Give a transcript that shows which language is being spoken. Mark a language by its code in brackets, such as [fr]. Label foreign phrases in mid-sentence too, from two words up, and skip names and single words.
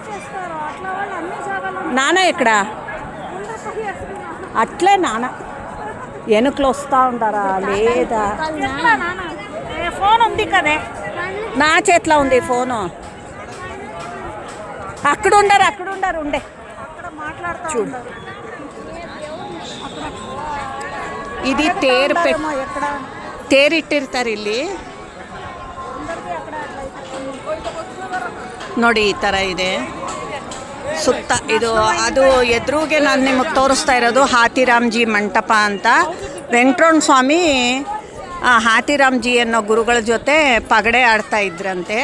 [te] నాన్న ఇక్కడ అట్లే నాన్న వెనుకలు వస్తూ ఉంటారా లేదా? ఫోన్ ఉంది కదే, నా చేతిలో ఉంది ఫోను. అక్కడ ఉండరు ఉండే చూడు. [kn] ఇది ತೇರಿಟ್ಟಿರ್ತಾರೆ ಇಲ್ಲಿ. ನೋಡಿ ಈ ಥರ ಇದೆ ಸುತ್ತ. ಅದು ಎದುರುಗೆ ನಾನು ನಿಮಗೆ ತೋರಿಸ್ತಾ ಇರೋದು ಹಾತಿರಾಮ್ಜಿ ಮಂಟಪ ಅಂತ. ವೆಂಕಟರಮಣ ಸ್ವಾಮಿ ಹಾತಿರಾಮ್ಜಿ ಅನ್ನೋ ಗುರುಗಳ ಜೊತೆ ಪಗಡೆ ಆಡ್ತಾ ಇದ್ರಂತೆ.